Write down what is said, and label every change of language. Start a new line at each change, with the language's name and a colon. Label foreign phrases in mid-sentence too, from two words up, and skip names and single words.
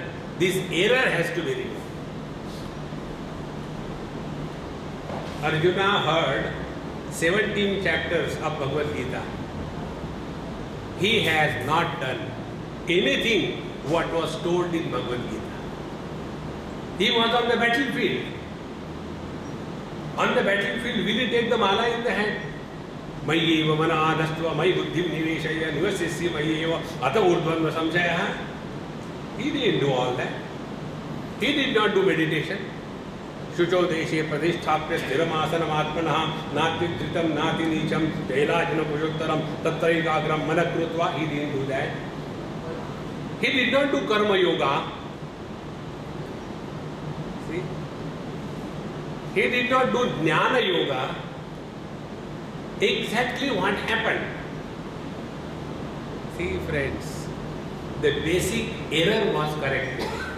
English: This error has to be removed. Arjuna heard 17 chapters of Bhagavad Gita. He has not done anything what was told in Bhagavad Gita. He was on the battlefield. On the battlefield, will he take the mala in the hand?
Sanskrit: Mayyeva manadastva may buddhim niveshaya nivasisya mayyeva ata urdhvanva samjaya.
English: He didn't do all that. He did not do meditation.
Sanskrit: Shucho deshe pradishthapya sthiramasana atmanah nati dhritam nati nicham jailajana pushoktaram tattaikagram manakrutva.
English: He didn't do that. He did not do karma yoga. See? He did not do jnana yoga. Exactly what happened? See, friends, the basic error was corrected.